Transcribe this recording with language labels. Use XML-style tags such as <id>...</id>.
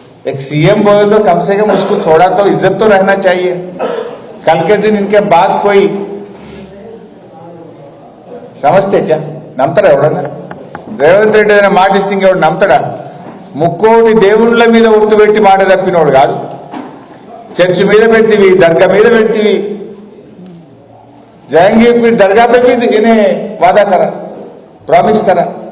<hi>एक सीएम बोले तो कम से कम उसको थोड़ा तो इज्जत तो रहना चाहिए. कल के दिन इनके बाद कोई समझते क्या?</hi> <te>నమ్ముతారా ఎవడన్నా? రేవంత్ రెడ్డి ఏదైనా మాట ఇస్తే ఇంకెవడు నమ్ముతాడా? ముక్కోటి దేవుళ్ళ మీద ఒట్టు పెట్టి మాట తప్పినోడు కాదు. చర్చి మీద పెడితివి, దర్గా మీద పెడితివి.</te> <hi>जाएंगे फिर दरगाह पे भी इन्हें वादा करा, ప్రామిస్ కరా.</hi>